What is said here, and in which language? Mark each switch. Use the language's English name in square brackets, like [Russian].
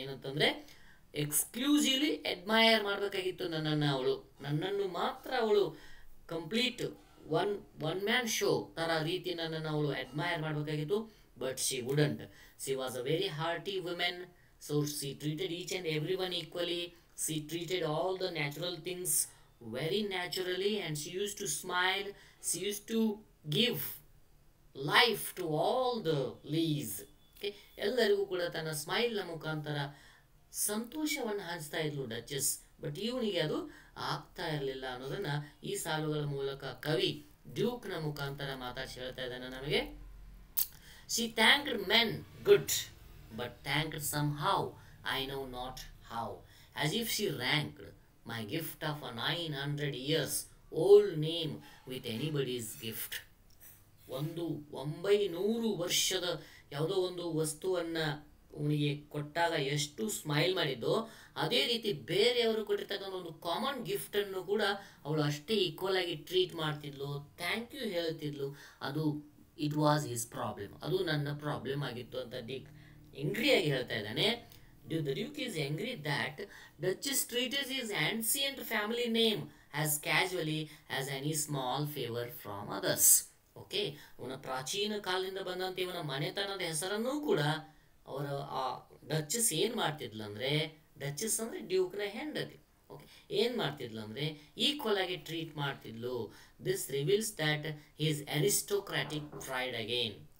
[Kannada] ಏನಂತಂದರೆ exclusively admire ಮಾಡಬೇಕಾಗಿತ್ತು ನನ್ನನ್ನು, ಅವಳು ನನ್ನನ್ನು ಮಾತ್ರ ಅವಳು ಕಂಪ್ಲೀಟ್ ಒನ್ ಮ್ಯಾನ್ ಶೋ ಥರ ರೀತಿ ನನ್ನನ್ನು ಅವಳು ಅಡ್ಮೈರ್ ಮಾಡಬೇಕಾಗಿತ್ತು. [English] But she wouldn't. She was a very hearty women, so she treated each and every one equally. She treated all the natural things very naturally, and she used to smile. She used to give life to all the leaves. [Kannada] Okay, ಎಲ್ಲರಿಗೂ ಕೂಡ ತನ್ನ ಸ್ಮೈಲ್ನ ಮುಖಾಂತರ ಸಂತೋಷವನ್ನು ಹಂಚ್ತಾ ಇದ್ಲು ಡಚಸ್. But ಇವನಿಗೆ ಅದು ಆಗ್ತಾ ಇರಲಿಲ್ಲ ಅನ್ನೋದನ್ನು ಈ ಸಾಲುಗಳ ಮೂಲಕ ಕವಿ ಡ್ಯೂಕ್ನ ಮುಖಾಂತರ ಮಾತಾಡಿ ಹೇಳ್ತಾ ಇದ್ದಾನೆ ನಮಗೆ. [English] She thanked men good, but thanked somehow, I know not how, as if she ranked my gift of a 900 years old name with anybody's gift. [Kannada] 900 ವರ್ಷದ ಯಾವುದೋ ಒಂದು ವಸ್ತುವನ್ನು ಅವನಿಗೆ ಕೊಟ್ಟಾಗ ಎಷ್ಟು ಸ್ಮೈಲ್ ಮಾಡಿದ್ದೋ, ಅದೇ ರೀತಿ ಬೇರೆಯವರು ಕೊಟ್ಟಿರ್ತಕ್ಕಂಥ ಒಂದು ಕಾಮನ್ ಗಿಫ್ಟನ್ನು ಕೂಡ ಅವಳು ಅಷ್ಟೇ ಈಕ್ವಲ್ ಆಗಿ ಟ್ರೀಟ್ ಮಾಡ್ತಿದ್ಲು, ಥ್ಯಾಂಕ್ ಯು ಹೇಳ್ತಿದ್ಲು. ಅದು [English] it was his problem, [Kannada] ಅದು ನನ್ನ ಪ್ರಾಬ್ಲಮ್ ಆಗಿತ್ತು ಅಂತ ಡಿಕ್ ಎಂಗ್ರಿಯಾಗಿ ಹೇಳ್ತಾ ಇದ್ದಾನೆ. [English] The Duke is angry that Duchess treated his ancient family name as casually as any small favor from others. [Kannada] Okay, ಅವನ ಪ್ರಾಚೀನ ಕಾಲದಿಂದ ಬಂದಂತೆ ಇವನ ಮನೆತನದ ಹೆಸರನ್ನೂ ಕೂಡ ಅವರ ಆ ಡಚಸ್ ಏನು ಮಾಡ್ತಿದ್ಲು ಅಂದರೆ, ಡಚಸ್ ಅಂದರೆ ಡ್ಯೂಕ್ನ ಹೆಂಡತಿ, ಓಕೆ, ಏನು ಮಾಡ್ತಿದ್ಲು ಅಂದರೆ ಈಕ್ವಲ್ ಆಗಿ treat ಮಾಡ್ತಿದ್ಲು. [English] This reveals that he's aristocratic pride again.